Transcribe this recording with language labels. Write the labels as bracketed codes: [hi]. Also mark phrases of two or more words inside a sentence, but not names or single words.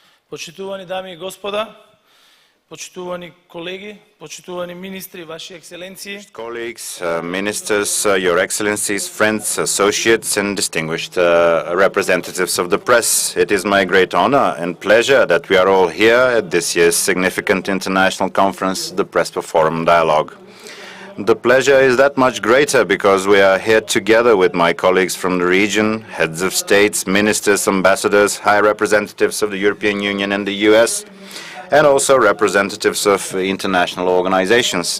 [mk] Почитувани дами и господа, почитувани колеги, почитувани министри, Ваши Екселенции. [en] Colleagues, ministers, Your Excellencies, friends, associates, and distinguished representatives of the press, it is my great honor and pleasure that we are all here at this year's significant international conference, the Prespa Forum Dialogue. The pleasure is that much greater because we are here together with my colleagues from the region, heads of states, ministers, ambassadors, high representatives of the European Union and the US, and also representatives of international organizations.